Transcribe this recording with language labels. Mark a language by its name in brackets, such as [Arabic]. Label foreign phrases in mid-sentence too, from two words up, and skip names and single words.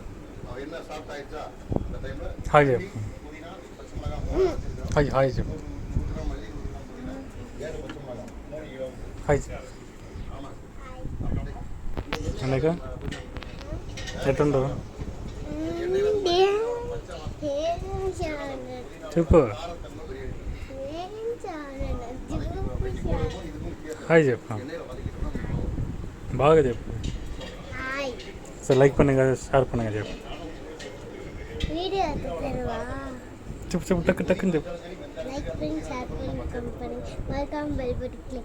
[Tamil] என்ன சாஃப்ட் ஆயிடுச்சா அந்த டைமில் ஹாய் ஜெப் புதினா பச்சை மிளகாய் ஹாய் ஹாய் ஜெப் 100 கிராம் மல்லி 100 கிராம் புதினா 7 பச்சை மிளகாய் 3 கிலோ ஹாய் என்னக்கா [Telugu] ఎట్టుండ్రు చెప్పు హాయ్ చెప్పు బాగా చెప్పు [Tamil] சரி லைக் பண்ணுங்க ஷேர் பண்ணுங்க [Telugu] చెప్పు చెప్పు చెప్పు టక్కు టక్కుని చెప్పు [Tamil] லைக் பண்ணி ஷேர் பண்ணி கமெண்ட் பண்ணுங்க மறக்காம [English] bell button click